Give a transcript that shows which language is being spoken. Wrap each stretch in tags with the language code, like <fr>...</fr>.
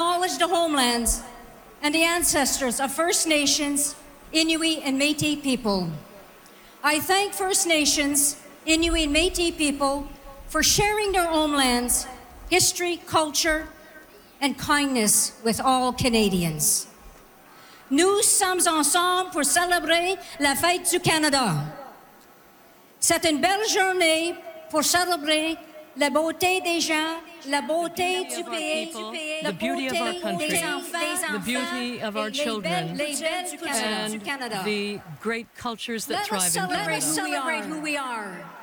<en>acknowledge the homelands and the ancestors of First Nations, Inuit, and Métis people. I thank First Nations, Inuit, and Métis people for sharing their homelands, history, culture, and kindness with all Canadians.</en> <fr>Nous sommes ensemble pour célébrer la fête du Canada. C'est une belle journée pour célébrer la beauté des gens, la beauté du pays,</fr> <en>the beauty of our country, the beauty of our children, and the great cultures that thrive in Canada. Let us celebrate who we are.</en>